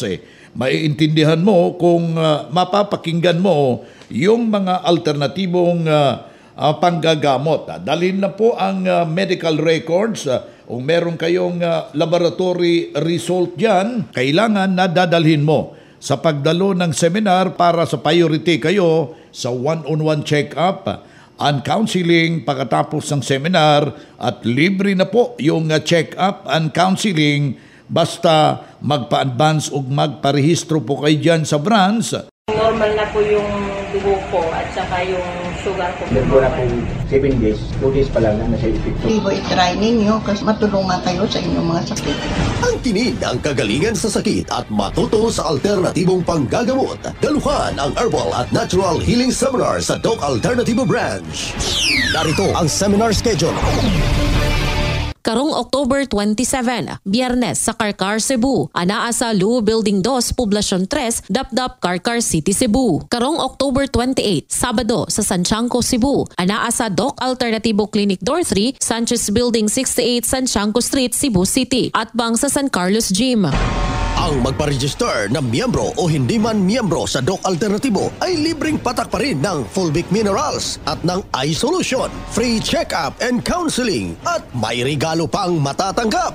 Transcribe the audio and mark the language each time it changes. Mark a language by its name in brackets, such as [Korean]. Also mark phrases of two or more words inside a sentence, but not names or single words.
[Filipino] Maiintindihan mo kung mapapakinggan mo yung mga alternatibong panggagamot. Dalhin na po ang [English] medical records. [Filipino] Kung meron kayong [English] laboratory result [Filipino] dyan, kailangan na dadalhin mo sa pagdalo ng seminar para sa priority kayo sa [English] one-on-one check-up and counseling [Filipino] pagkatapos ng seminar at libre na po yung [English] check-up and counseling [Filipino] basta magpa-advance o magparehistro po kayo dyan sa branch. Normal na po yung dugo ko at saka yung sugar ko. Meron po na po 7 days, 2 days pa lang na nasa epekto. Libo, itry ninyo kasi matulungan kayo sa inyong mga sakit. Ang tinig ng kagalingan sa sakit at matuto sa alternatibong panggagamot. Daluhan ang Herbal at Natural Healing Seminar sa Doc Alternatibo Branch. Narito ang [English] seminar schedule. [Cebuano] Karong October 27, Biyernes sa Karkar, Cebu. Anaa sa Lu Building 2, Poblacion 3, Dapdap, Karkar City, Cebu. Karong October 28, Sabado sa Santiago, Cebu. Anaa sa Doc Alternatibo Clinic Door 3, Sanchez Building 68, Santiago Street, Cebu City. [Filipino] At bang sa San Carlos Gym. Ang magpa-register na miyembro o hindi man miyembro sa Doc Alternatibo ay libreng patak pa rin ng Fulvic Minerals at ng iSolution, [English] free check-up and counseling [Filipino] at may regalo pang matatanggap.